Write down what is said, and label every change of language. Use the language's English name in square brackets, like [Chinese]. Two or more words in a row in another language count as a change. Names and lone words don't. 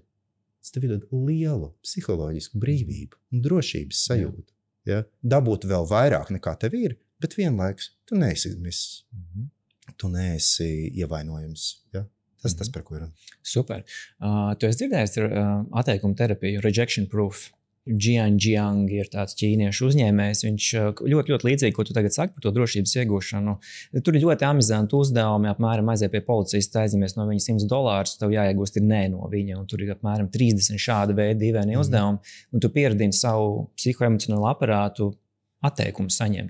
[Latvian] Tas tev iedod lielu psiholoģisku brīvību un drošības sajūtu. Ja? Dabūt vēl vairāk nekā tev ir, bet vienlaikus tu neesi izmiss. Tu neesi ievainojums. Ja? Tas par ko ir. Super. Tu esi dzirdējis atteikumu terapiju, [English] rejection proof. [Latvian] Jiang ir tāds ķīniešu uzņēmējs. Viņš ļoti, ļoti līdzīgi, ko tu tagad saki par to drošības iegūšanu. Tur ir ļoti amizanti uzdevumi, apmēram aiziet pie policista, aizņemies no viņa $100, tev jāiegūst ir nē no viņa, un tur ir apmēram 30 šāda veida dīvaini uzdevumi, un tu pieradini savu psihoemocionālo aparātu atteikumu saņemt.